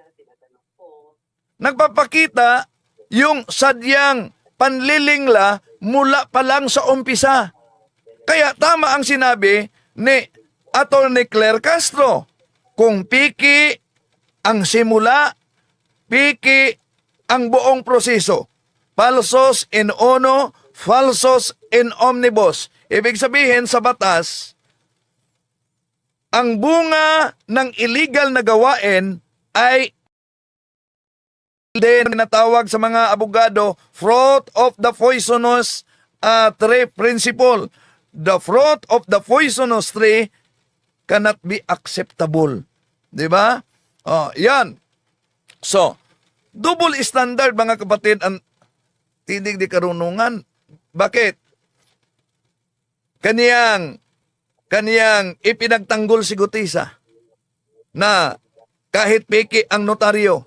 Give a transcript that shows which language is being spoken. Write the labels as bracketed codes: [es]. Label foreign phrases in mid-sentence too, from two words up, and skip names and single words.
[tl] Nagpapakita yung sadyang panlilingla mula pa lang sa umpisa. Kaya tama ang sinabi ni Atty. Claire Castro. Kung piki ang simula, piki ang buong proseso. [la] Falsos in uno, falsos in omnibus. [tl] Ibig sabihin sa batas, ang bunga ng illegal na gawain ay din tinatawag sa mga abogado [en] fruit of the poisonous tree principle. The fruit of the poisonous tree cannot be acceptable. [tl] Di ba? Oh, yan. So, [en] double standard [tl] mga kapatid ang tinig di karunungan. Bakit? Kaniyang ipinagtanggol si Gutisa na kahit piki ang notaryo.